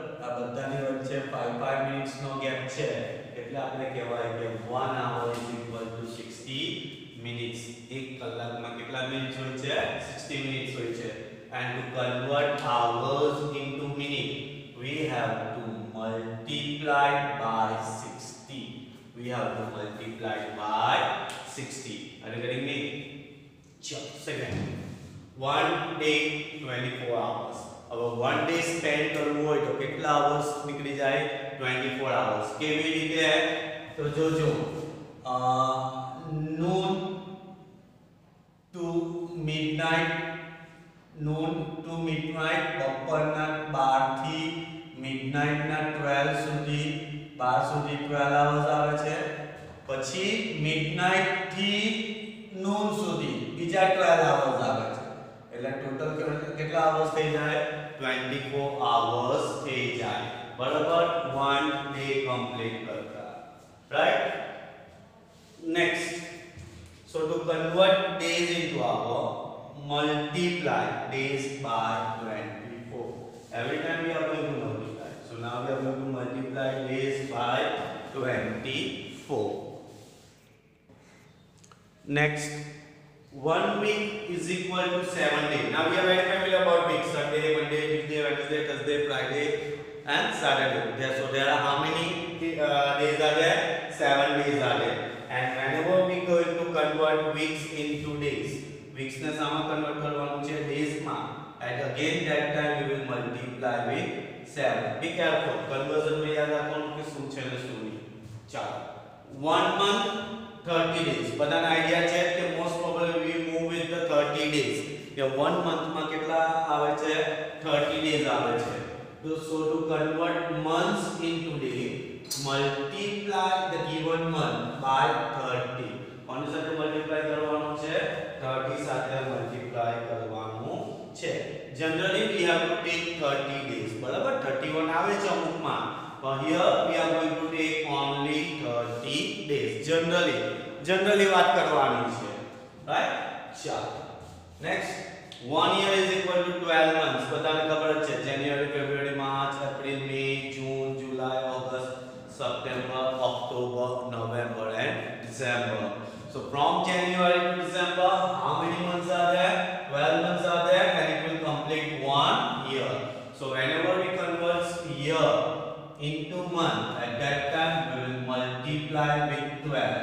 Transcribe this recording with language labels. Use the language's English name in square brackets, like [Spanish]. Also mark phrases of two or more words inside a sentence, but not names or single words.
[Gujarati] આ બધાની વચ્ચે 5 મિનિટ્સ નો ગેપ છે એટલે આપણે કહેવાય કે [English] 1 hour is equal to 60 minutes. [Gujarati] એક કલાકમાં કેટલા મિનિટ હોય છે? 60 મિનિટ્સ હોય છે. [English] And to convert hours into minute, we have to multiply by 60. We have to multiply by 60. Are you getting me? Second. 1 day 24 hours. [Gujarati] अब [English] 1 day spend [Gujarati] करવું હોય તો કેટલા hours નીકળી જાય? [English] 24 hours. [Gujarati] કેવી રીતે? તો જોજો [English] noon to midnight, noon to midnight, [Gujarati] બપોરના 12 થી midnight ના 12 સુધી, 12 સુધી 12 hours આવે છે. પછી midnight થી noon સુધી બીજા 12 hours આવે છે. એટલે ટોટલ કેટલા hours થઈ જાય? [English] 24 hours [Gujarati] થઈ જાય. બરાબર? [English] 1 day complete કરતા. Right? Next. So to convert days into hour, multiply days by 24. Every time we are going to multiply. So now we are going to multiply days by 24. Next, 1 week is equal to 7 days. Now we are very familiar about weeks: Sunday, Monday, Tuesday, Wednesday, Thursday, Friday, and Saturday. So there are how many days are there? 7 days are there. And whenever we going to convert weeks into days, weeks [Gujarati] ને સામા [English] convert [Gujarati] કરવાનું છે [English] days માં, and again that time we will multiply with 7. Be careful, [Gujarati] conversion [Hindi] में याद [Gujarati] રાખવાનું કે શું છે ને શું નહીં. ચાલો, [English] 1 month 30 days. [Gujarati] બધાને આઈડિયા છે કે [English] most probably we move with the 30 days. [Gujarati] કે 1 month માં કેટલા આવે છે? [English] 30 days [Gujarati] આવે છે. [English] So to convert months into days, multiply the given month by 30. [Gujarati] કોની સાથે મલ્ટીપ્લાય કરવાનું છે? 30 સાથે મલ્ટીપ્લાય કરવાનું છે. [English] Generally we have to take 30 days. [Gujarati] બરાબર? 31 આવે છે અમુકમાં. [English] But here we are going to take only 30 days. [Gujarati] Generally વાત કરવાની છે. Right? ચાલો. [English] Next, 1 year is equal to 12 months. [Gujarati] બધાને ખબર જ છે. [English] January, February, March, April, May, June, July, August, September, October, November and December. So from January to December, how many months are there? 12 months are there, and it will complete 1 year. So whenever we convert year into month, at that time we will multiply with 12.